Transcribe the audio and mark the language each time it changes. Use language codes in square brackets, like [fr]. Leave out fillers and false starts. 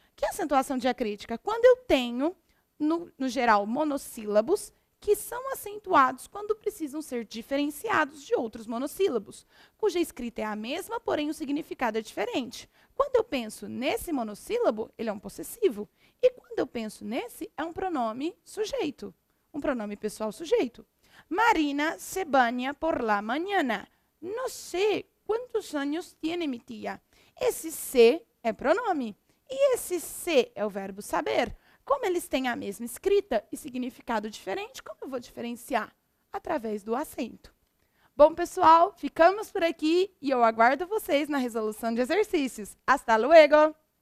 [pt] Que é acentuação diacrítica? Quando eu tenho, no geral, monossílabos que são acentuados quando precisam ser diferenciados de outros monossílabos, cuja escrita é a mesma, porém o significado é diferente. Quando eu penso nesse monossílabo, ele é um possessivo. E quando eu penso nesse, é um pronome sujeito, um pronome pessoal sujeito. [es] Marina se baña por la mañana. No sé quantos anos tiene mi tía. [pt] Esse se é pronome. E esse se é o verbo saber. Como eles têm a mesma escrita e significado diferente, como eu vou diferenciar? Através do acento. Bom, pessoal, ficamos por aqui e eu aguardo vocês na resolução de exercícios. [es] Hasta luego!